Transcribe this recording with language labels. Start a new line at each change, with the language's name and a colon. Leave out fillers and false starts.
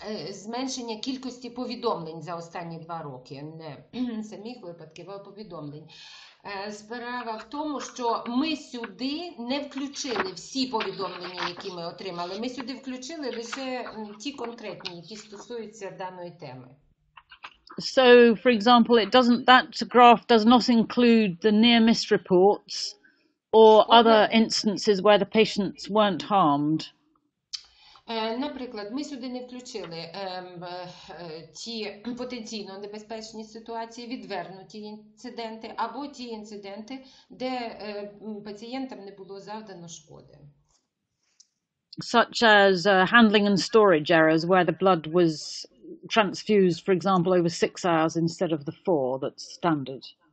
Ukrainian: Зменшення кількості повідомлень за останні 2 роки, не самих випадків, а повідомлень. Справа в тому, що ми сюди не включили всі повідомлення, які ми отримали. Ми сюди включили лише ті конкретні, які стосуються даної теми.
English: So, for example, that graph does not include the near-miss reports or other instances where the patients weren't harmed.
Ukrainian: Наприклад, ми сюди не включили ті потенційно небезпечні ситуації, відвернуті інциденти, або ті інциденти, де пацієнтам не було завдано шкоди.
English: Such as handling and storage errors where the blood was transfused, for example, over 6 hours instead of the 4 that's standard.